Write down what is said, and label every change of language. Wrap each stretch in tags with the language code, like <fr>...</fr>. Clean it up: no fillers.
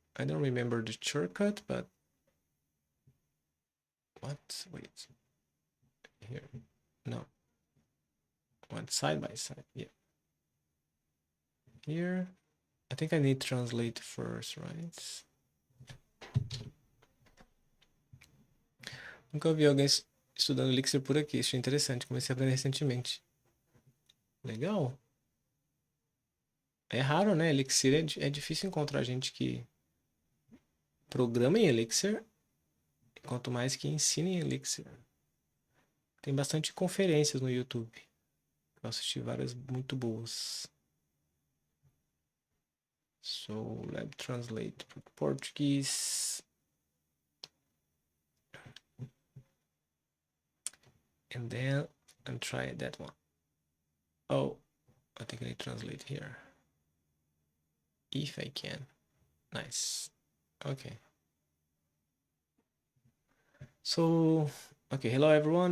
<en>I don't remember the shortcut, but what? Wait, here, no, one side by side, yeah. Here, I think I need to translate first, right?</en> <pt>Nunca vi alguém estudando Elixir por aqui. Achei interessante. Comecei a aprender recentemente. Legal. É raro, né? Elixir é difícil encontrar gente que programa em Elixir. Quanto mais que ensine em Elixir. Tem bastante conferências no YouTube. Eu assisti várias muito boas.</pt> <en>So, Lab Translate</en> <pt>para português.</pt> <en>And then I'm trying that one. Oh, I think I need to translate here. If I can. Nice. Okay. So, okay, hello everyone.</en>